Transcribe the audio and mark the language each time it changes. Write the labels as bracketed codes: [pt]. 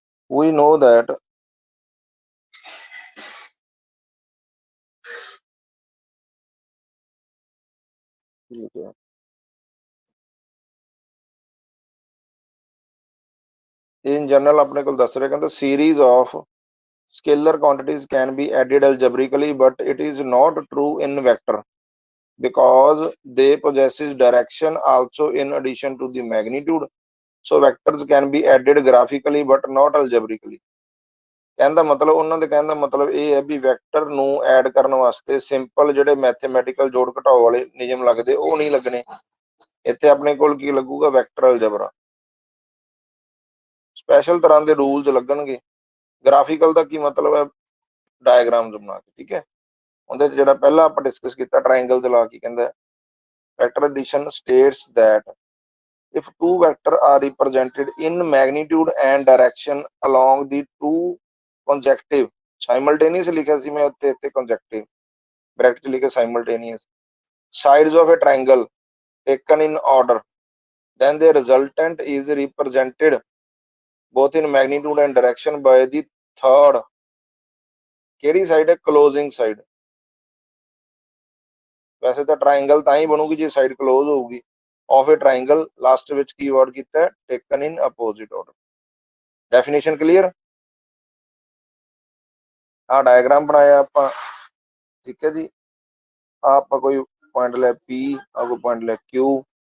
[en] we know that [pa] ਠੀਕ ਹੈ, [en] in general [pa] ਆਪਣੇ ਕੋਲ ਦੱਸ ਰਿਹਾ ਕਹਿੰਦਾ [en] series of scalar quantities can be added algebraically but it is not true in vector because they possesses direction also in addition to the magnitude, so vectors can be added graphically but not algebraically। [pa] ਕਹਿੰਦਾ ਮਤਲਬ ਉਹਨਾਂ ਦੇ ਕਹਿਣ ਦਾ ਮਤਲਬ ਇਹ ਹੈ ਵੀ vector ਨੂੰ add ਕਰਨ ਵਾਸਤੇ ਸਿੰਪਲ ਜਿਹੜੇ ਮੈਥਮੈਟੀਕਲ ਜੋੜ ਘਟਾਓ ਵਾਲੇ ਨਿਯਮ ਲੱਗਦੇ ਉਹ ਨਹੀਂ ਲੱਗਣੇ। ਇੱਥੇ ਆਪਣੇ ਕੋਲ ਕੀ ਲੱਗੂਗਾ? Vector algebra. ਸਪੈਸ਼ਲ ਤਰ੍ਹਾਂ ਦੇ ਰੂਲਸ ਲੱਗਣਗੇ। ਗ੍ਰਾਫਿਕਲ ਦਾ ਕੀ ਮਤਲਬ ਹੈ? ਡਾਇਗਰਾਮਸ ਬਣਾ ਕੇ। ਠੀਕ ਹੈ, ਉਹਦੇ ਜਿਹੜਾ ਪਹਿਲਾਂ ਆਪਾਂ ਡਿਸਕਸ ਕੀਤਾ ਟ੍ਰਾਇੰਗਲ ਦੇ ਲਾ ਕੀ ਕਹਿੰਦਾ, [en] vector addition states that if two vectors are represented in magnitude and direction along the two consecutive simultaneous [pa] ਲਿਖਿਆ ਸੀ ਮੈਂ ਉੱਤੇ, ਇੱਥੇ [en] consecutive [pa] ਬ੍ਰੈਕਟ ਲਿਖਿਆ [en] simultaneous sides of a triangle taken in order, then the resultant is represented both in magnitude and direction by the third [pa] ਕਿਹੜੀ side ਹੈ? Closing side. ਵੈਸੇ ਤਾਂ triangle ਤਾਂ ਹੀ ਬਣੂਗੀ ਜੇ ਸਾਈਡ ਕਲੋਜ਼ ਹੋਊਗੀ। ਆਫ ਏ ਟ੍ਰਾਇੰਗਲ ਲਾਸਟ ਵਿੱਚ ਕੀ word ਕੀਤਾ? ਟੇਕਨ ਇਨ ਅਪੋਜ਼ਿਟ ਆਰਡਰ। Definition clear? ਆ ਡਾਇਗਰਾਮ ਬਣਾਇਆ ਆਪਾਂ। ਠੀਕ ਹੈ ਜੀ। ਆ ਆਪਾਂ ਕੋਈ ਪੁਆਇੰਟ ਲੈ P, ਆ ਕੋਈ ਪੁਆਇੰਟ ਲੈ Q,